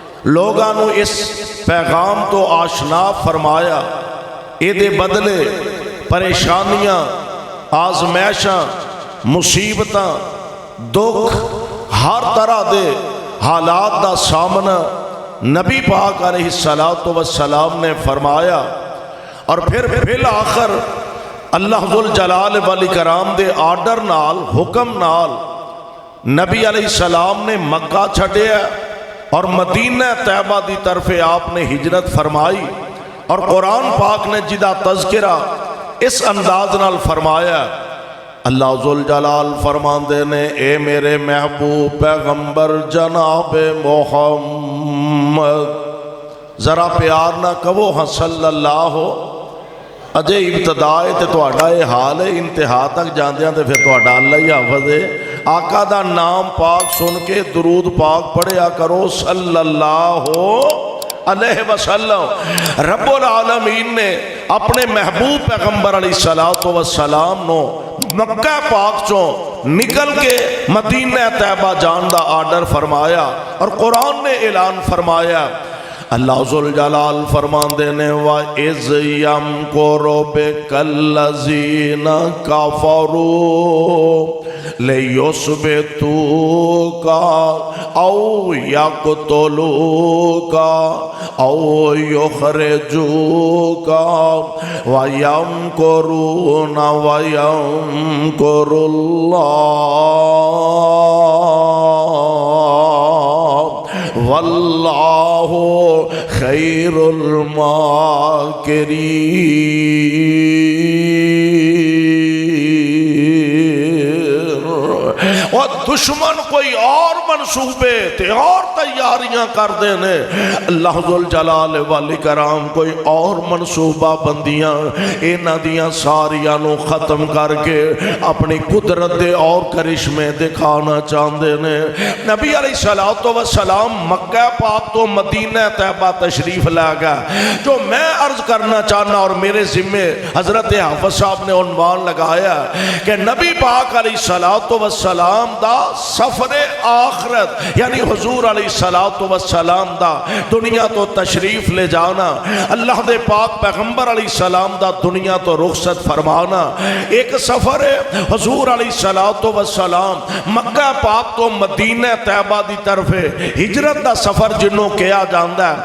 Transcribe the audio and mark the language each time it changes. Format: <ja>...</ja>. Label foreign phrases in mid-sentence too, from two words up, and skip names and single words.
<pa>لوگاں نو اس پیغام تو آشنا فرمایا، اے دے بدلے پریشانیاں، آزمائشاں، مصیبتاں، دکھ، ہر طرح دے حالات دا سامنا نبی پاک علیہ السلام نے فرمایا۔ اور پھر بالآخر اللہ ذوالجلال والاکرام دے آرڈر نال، حکم نال نبی علیہ السلام نے مکہ چھڈیا اور مدینہ طیبہ دی طرف آپ نے ہجرت فرمائی۔ اور قرآن پاک نے جدا تذکرہ اس انداز نال فرمایا، اللہ ذوالجلال فرماندے نے اے میرے محبوب پیغمبر جناب محمد، ذرا پیار نہ کہو ہاں صلی اللہ ہو، اجے ابتدائے تے تہاڈا یہ حال ہے، انتہا تک جاندیاں تے پھر تہاڈا اللہ ہی حافظ ہے۔ آقا دا نام پاک سن کے درود پاک پڑھیا کرو</pa> <ar>صلی اللہ علیہ وسلم۔</ar> <pa>رب العالمین نے اپنے محبوب پیغمبر علیہ السلام نو مکہ پاک چوں نکل کے مدینہ طیبہ جان دا آرڈر فرمایا، اور قرآن نے اعلان فرمایا، اللہ ذوالجلال فرماندے نے</pa> <ar>وَإِذْ يَمْكُرُ بِكَ الَّذِينَ كَفَرُوا لِيُثْبِتُوكَ أَوْ يَقْتُلُوكَ أَوْ يُخْرِجُوكَ وَيَمْكُرُونَ وَيَمْكُرُ اللَّهُ واللہ خیر الماکرین۔</ar> <pa>اور دشمن کوئی اور منصوبے تے اور تیاریاں کر دینے، اللہ ذوالجلال والاکرام کوئی اور منصوبہ بندیاں اینا دیاں ساریاں نو ختم کر کے اپنی قدرت دے اور کرشمے دکھانا چاہندے نے۔ نبی علیہ السلام مکہ پاک تو مدینہ طیبہ تشریف لے گا۔ جو میں عرض کرنا چاہنا اور میرے ذمہ حضرت حافظ صاحب نے عنوان لگایا کہ نبی پاک علیہ السلام دا سفر آخرت، یعنی حضور علیہ السلام دا دنیا تو تشریف لے جانا، اللہ دے پاک پیغمبر علیہ السلام دا دنیا تو رخصت فرمانا، ایک سفر ہے حضور علیہ السلام مکہ پاک تو مدینہ طیبہ دی طرف ہجرت دا سفر جنوں کیا جاندہ ہے۔</pa>